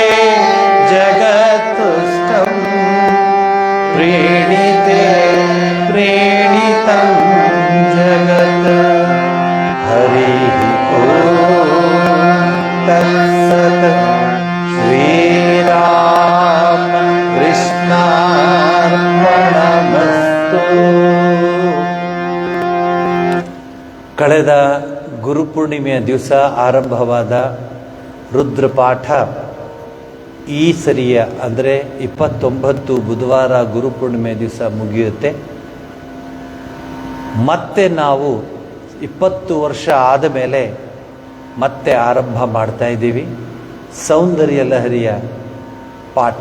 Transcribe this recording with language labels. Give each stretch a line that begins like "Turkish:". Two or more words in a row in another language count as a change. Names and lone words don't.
Sanskrit: जगत्तुष्टं प्रीणिते प्रीणितं जगत् हरिः ॐ तत्सत् श्रीराम कृष्णार्पणमस्तु.
Kannada: ಕಳೆದ ಗುರುಪೂರ್ಣಿಮೆಯ ದಿವಸ ಆರಂಭವಾದ ರುದ್ರಪಾಠ ಈ ಸರಿಯ ಅಂದರೆ 29 ಬುಧವಾರ ಗುರುಪೂರ್ಣಿಮೆ ದಿವಸ ಮುಗಿಯುತ್ತೆ. ಮತ್ತೆ ನಾವು 20 ವರ್ಷ ಆದ ಮೇಲೆ ಮತ್ತೆ ಆರಂಭ ಮಾಡ್ತಾ ಇದ್ದೀವಿ ಸೌಂದರ್ಯ ಲಹರಿಯ ಪಾಠ.